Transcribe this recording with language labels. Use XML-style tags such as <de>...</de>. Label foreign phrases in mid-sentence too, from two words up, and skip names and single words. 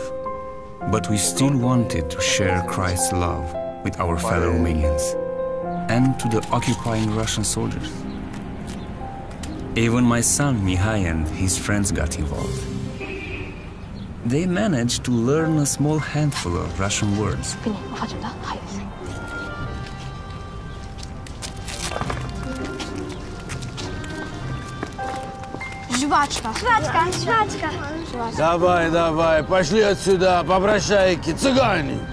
<en>But we still wanted to share Christ's love with our fellow Romanians and to the occupying Russian soldiers. Even my son Mihai and his friends got involved. They managed to learn a small handful of Russian words.</en> <ro>Bine, o facem, da? Hai.</ro> <ru>Жвачка. Давай, пошли отсюда, попрошайки, цыгане.</ru>